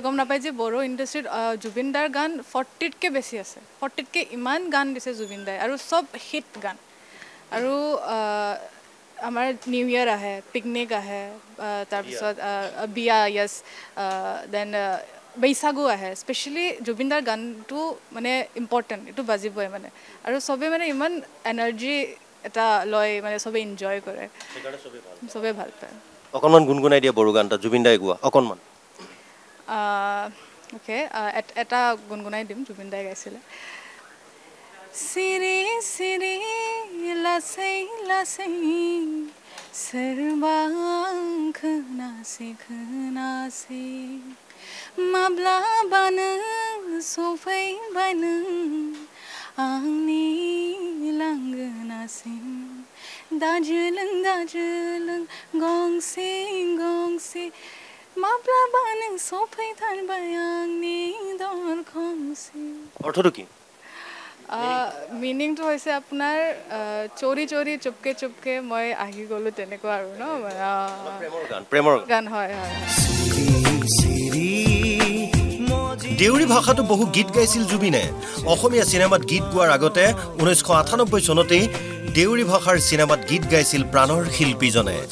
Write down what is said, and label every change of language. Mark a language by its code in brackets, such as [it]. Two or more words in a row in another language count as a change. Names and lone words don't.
[as] গম নাপায় যে বড়ো ইণ্ডাষ্ট্ৰীত জুবিন দাৰ গান 40তকৈ বেছি আছে 40তকৈ ইমান গান দিছে জুবিন দাই আৰু চব হিট গান আৰু আমাৰ [en] new year [as] আহে পিকনিক আহে তাৰপিছত বিয়া [en] yes then [as] বৈশাগু আহে স্পেচিয়েলি জুবিন দাৰ গানটো মানে ইম্পৰ্টেণ্ট এইটো বাজিবই মানে আৰু চবেই মানে ইমান এনাৰ্জি এটা লয় মানে চবেই এনজয় কৰে চবেই ভাল পায় অকণমান গুণগুণাই দিয়া বড়ো গান এটা জুবিন দাই গোৱা অকণমান অ'কে এটা গুণগুণাই দিম জুবিন দাই গাইছিলে [brx] सिरि सिरि लासै लासै सोरबांख नासे खोनासे माब्लाबानो सफैबानो आंनि लांगोनासिम दाज्रोलों दाज्रोलों गंसे गंसे माब्लाबानो सफैथारबाय आंनि दरखंसिम [as] অৰ্থটো কি মিনিংটো হৈছে আপোনাৰ [hi] चोरी चोरी चुपके चुपके [as] মই আহি গ'লো তেনেকুৱা আৰু ন প্ৰেমৰ গান হয় হয় দেউৰী ভাষাটো বহু গীত গাইছিল জুবিনে অসমীয়া চিনেমাত গীত গোৱাৰ আগতে 1998 চনতেই দেউৰী ভাষাৰ চিনেমাত গীত গাইছিল প্ৰাণৰ শিল্পীজনে